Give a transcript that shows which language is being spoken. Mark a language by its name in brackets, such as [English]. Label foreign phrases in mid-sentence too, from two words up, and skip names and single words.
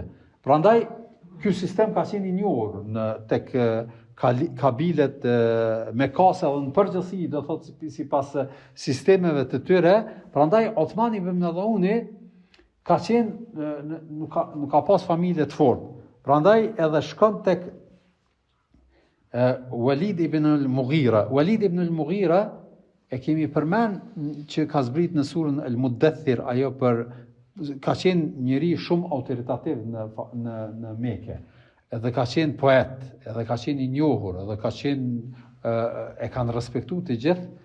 [Albanian] Prandaj ky sistem ka qenë i njohur tek kabilet mekase dhe në përgjithësi do thot sipas sistemeve të tyre. Prandaj Osmani ibn Mad'uni ka qenë nuk ka pas familje të fortë. Prandaj edhe shkon tek Walid ibn al-Mughira. Walid ibn al-Mughira e kemi përmend që ka zbrit në surën Al-Muddathir, ajo ka qenë njëri shumë autoritativ në Mekë. Edhe ka qenë poet, edhe ka qenë i njohur, edhe ka qenë e kanë respektuar të gjithë.